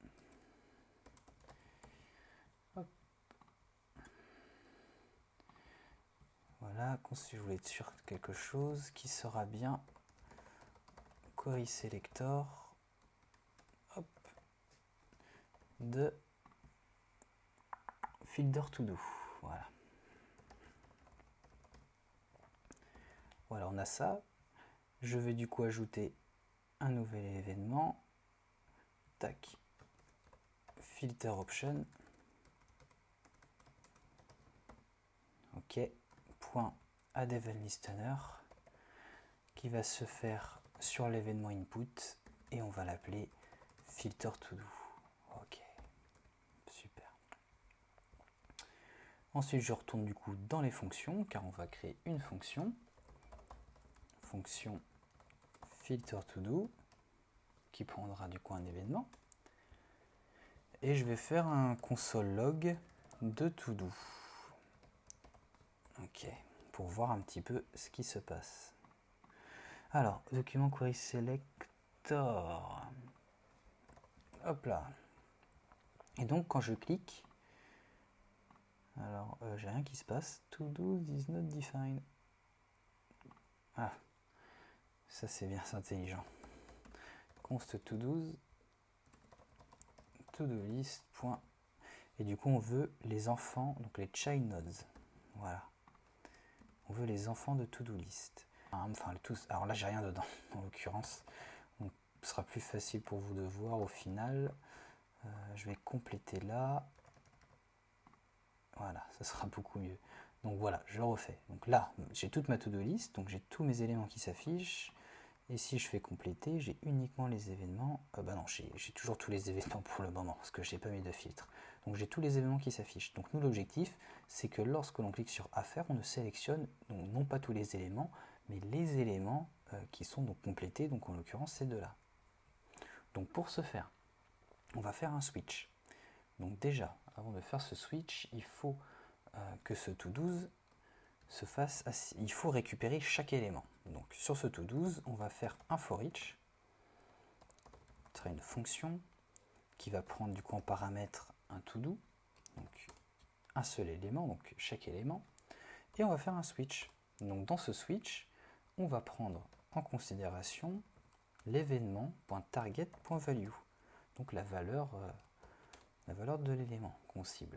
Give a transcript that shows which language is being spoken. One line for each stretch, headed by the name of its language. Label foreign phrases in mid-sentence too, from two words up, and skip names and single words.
French: Hop. Voilà, si je voulais être sûr de quelque chose qui sera bien
English: query selector.
French: Hop. De
English: filter to do.
French: Voilà. Voilà, on a ça. Je vais du coup ajouter un nouvel événement, tac,
English: filter option, ok, point add event listener,
French: qui va se faire sur l'événement input, et on va l'appeler
English: filter to do.
French: Ok, super. Ensuite, je retourne du coup dans les fonctions, car on va créer une fonction
English: filter to do,
French: qui prendra du coup un événement. Et je vais faire un
English: console log
French: de
English: to do.
French: Ok, pour voir un petit peu ce qui se passe.
English: Alors, document query selector.
French: Hop là. Et donc, quand je clique, alors, j'ai rien qui se passe.
English: To do is not defined.
French: Ah, ça c'est bien, c'est intelligent.
English: Const to do list.
French: Point. Et du coup, on veut les enfants, donc les
English: child nodes.
French: Voilà. On veut les enfants de
English: to do list.
French: Enfin, tous. Alors là, j'ai rien dedans, en l'occurrence. Donc, ce sera plus facile pour vous de voir au final. Je vais compléter là. Voilà, ça sera beaucoup mieux. Donc voilà, je refais. Donc là, j'ai toute ma
English: to-do list,
French: donc j'ai tous mes éléments qui s'affichent. Et si je fais compléter, j'ai uniquement les événements. Bah non, j'ai toujours tous les événements pour le moment, parce que je n'ai pas mis de filtre. Donc j'ai tous les événements qui s'affichent. Donc nous, l'objectif, c'est que lorsque l'on clique sur Affaires, on ne sélectionne donc, non pas tous les éléments, mais les éléments qui sont donc complétés. Donc en l'occurrence, ces deux-là. Donc pour ce faire, on va faire un switch. Donc déjà, avant de faire ce switch, il faut que ce to-do se fasse, il faut récupérer chaque élément. Donc sur ce to-do, on va faire un
English: for each.
French: Ce sera une fonction qui va prendre du coup en paramètre un to-do, donc un seul élément, donc chaque élément, et on va faire un switch. Donc dans ce switch, on va prendre en considération l'événement.target.value, donc la valeur de l'élément qu'on cible.